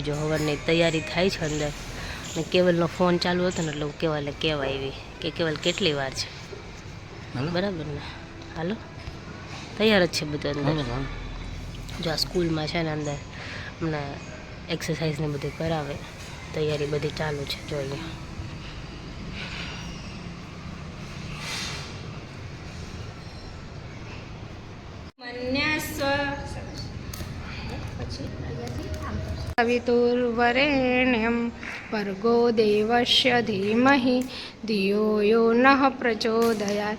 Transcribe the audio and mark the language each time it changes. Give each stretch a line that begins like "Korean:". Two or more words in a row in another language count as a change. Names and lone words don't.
Gujarati: જો હવનની તૈયારી થાય છે અંદર, ને કેવલનો ફોન ચાલુ હતો ને એટલે હું કેવલે કહેવા આવી કે કેવલ કેટલી વાર છે, બરાબર ને? હાલો, તૈયાર જ છે બધું અંદર. જો આ સ્કૂલમાં છે ને અંદર હમણાં એક્સરસાઇઝ ને બધું કરાવે, તૈયારી બધી ચાલુ છે. જો અહીંયા
Sanskrit: सवितुर्वरेण्यं भर्गो देवस्य धीमहि धियो यो नः प्रचोदयात्.